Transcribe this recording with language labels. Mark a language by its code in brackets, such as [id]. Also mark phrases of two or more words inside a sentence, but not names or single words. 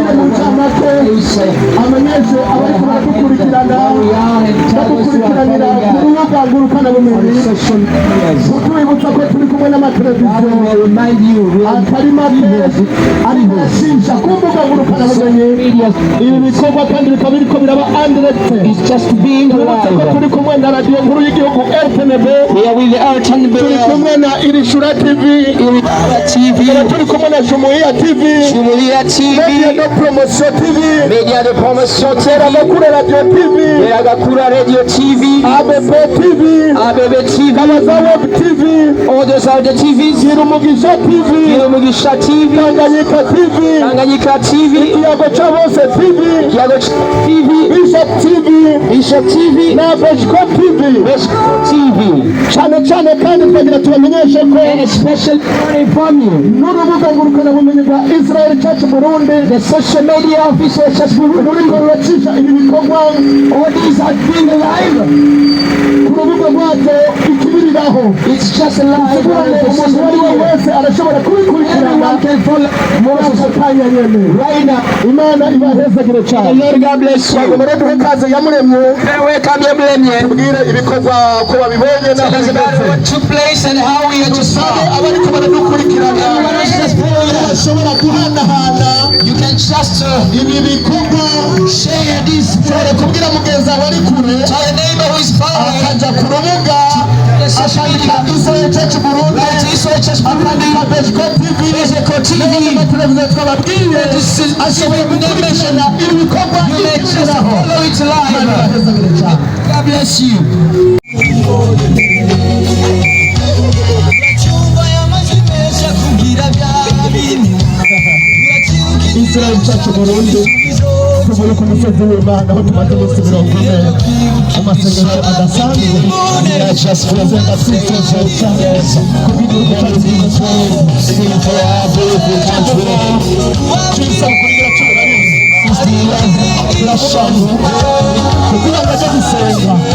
[en] Remind you, it's just being alive. We are with the earth and the Ishura TV, Shumuria TV, Media Promotion TV, Media Promotion TV, Ndagakura Radio TV, ABB TV, Kabaza Web TV, all those are the TVs. Girumugisha TV, Tanganyika TV, Ikiyago Chabose TV, Bishop TV, na Beshko TV. [rn] Chane kandi twagira tubamenyeshe ko [en] and a special from you. [rn] n'urubuga ngurukanabumenyi rwa Israel Church Burundi, [en] The social media official Church Burundi, [rn] ruriko ruracisha ibi bikorwa [en] all these are being alive. [rn] ku rubuga rwacu ikibiriraho. [en] It's just alive. [rn] Umuntu uwo ari we wese arashobora kubikurikirana [en] Everyone can follow [rn] muri ako kanya nyene. [en] right now. [rn] Imana ibahezagire cyane. [en] Lord God bless you. [rn] Bagomba duhe kaze yamuremye [en] Welcome your blessing. [rn] tubwire ibikorwa ko babibonye [en] Tell us about what took place and how we are just [rn] abariko baradukurikirana bashobora guhanahana [en] you can just [rn] ibi bikorwa [en] share this. [rn] ushobora kubwira mugenzi wawe ari kure [en] Tell your neighbor who is far away. [rn] akajya ku rubuga akandika Israel Church Burundi akandika Beshko TV n'amateleviziyo twababwiye ashoboye gukurikirana ibi bikorwa ikibiriraho. [en] Follow it live. God bless you. [rn] Israel Church Burundi tuvuye ku musozi w'Imana aho tumaze iminsi 40 amasengesho adasanzwe yasenga twifuza kubiduka cy'inzu cyisa kugira turashaka kugira ngo ajye gusenga